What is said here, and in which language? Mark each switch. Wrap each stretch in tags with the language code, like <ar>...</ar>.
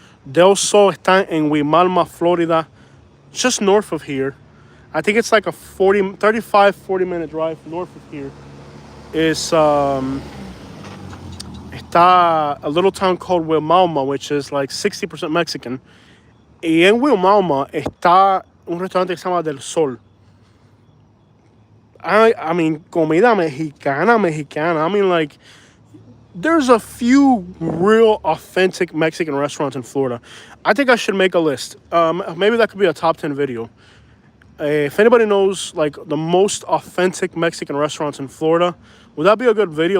<es>Del Sol está en Wimalma, Florida,</es> <en>just north of here. I think it's like a 40 minute drive north of here. It's está a little town called Wimalma, which is like 60% Mexican.</en> <es>Y en Wimalma está un restaurante que se llama Del Sol.</es> <en>I mean,</en> <es>comida mexicana.</es> <en>I mean, like, there's a few real authentic Mexican restaurants in Florida. I think I should make a list. Maybe that could be a top 10 video. If anybody knows, like, the most authentic Mexican restaurants in Florida, would that be a good video?</en>